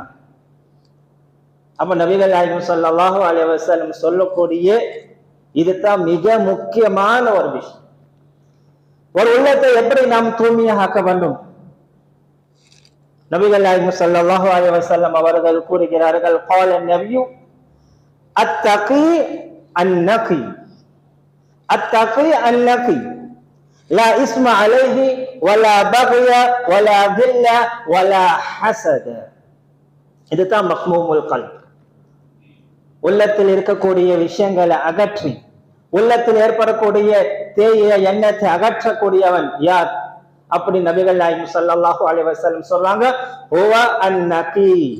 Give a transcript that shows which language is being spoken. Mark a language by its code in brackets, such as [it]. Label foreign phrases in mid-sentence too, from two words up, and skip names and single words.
[ta] அப்ப நபிகள் நாயகம் [ar] صلى الله عليه وسلم [ta] சொல்லக்கூடிய இதுதான் மிக முக்கியமான ஒரு விஷயம். ஒரு உள்ளத்தை எப்படி நாம் தூய்மையாக ஆக்க வேண்டும்? நபிகள் நாயகம் [ar] صلى الله عليه وسلم [ta] அவர்கள் கூறுகிறார்கள், [ar] قال النبي التقي النقي التقي النقي لا اسم عليه ولا بغي ولا ذل ولا حسد. [ta] இதுதான் [ar] مخموم القلب. [ta] உள்ளத்தில் இருக்கக்கூடிய விஷயங்களை அகற்றி உள்ளத்தில் ஏற்படக்கூடிய தேய எண்ணத்தை அகற்றக்கூடியவன் யார்? அப்படி நபிகள் நாயகம் [ar] صلى الله عليه وسلم [ta] சொல்றாங்க, [ar] هو النقي.